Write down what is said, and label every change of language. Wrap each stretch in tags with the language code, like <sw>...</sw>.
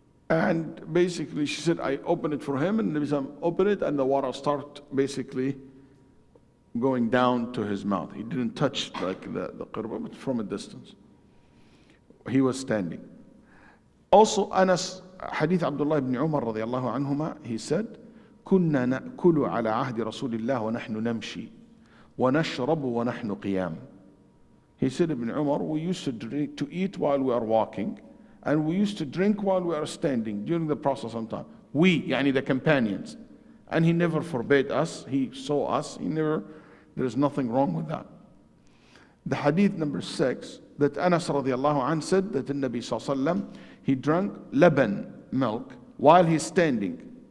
<en>And basically she said, I opened it for him and Nabi opened it and the water started basically going down to his mouth. He didn't touch like the qirba, but from a distance. He was standing.</en> <ar>Also, Anas, Hadith Abdullah ibn Umar radiallahu anhuma,</ar> <en>he said,</en> <ar>كنا نأكل على عهد رسول الله ونحن نمشي ونشرب ونحن قيام.</ar> <en>He said, Ibn Umar, we used to eat while we are walking, and we used to drink while we are standing during the process sometimes. We, yani the companions. And he never forbade us, he saw us, there's nothing wrong with that. The hadith number 6, that Anas radiallahu anh said that the Nabi sallallahu he drank laban, milk, while he's standing.</en>